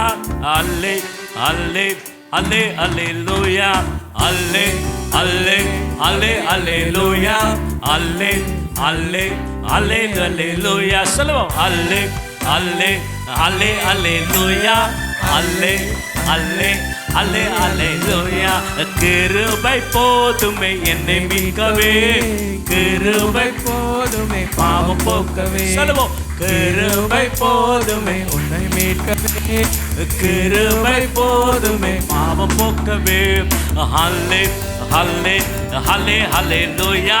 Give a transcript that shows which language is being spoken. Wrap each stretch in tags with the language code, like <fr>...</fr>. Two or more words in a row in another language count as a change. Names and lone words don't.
<la>Alle, alle, alle, alleluia. Alle, alle, alle, alleluia. Alle, alle, alle, alleluia.</la> <ta>சொல்லுவோம்.</ta> <la>Alle, alle, alle, alleluia. Alle, alle, alle, alleluia.</la> <ta>கிருபை போதுமே என்னை மீட்கவே. கிருபை போதுமே பாவம் போக்கவே. சொல்லுவோம். கிருபை போதுமே உன்னை மீட்கவே. கிருபை போதுமே பாவம் போக்கவே.</ta> <la>halle halle halle halleluia.</la>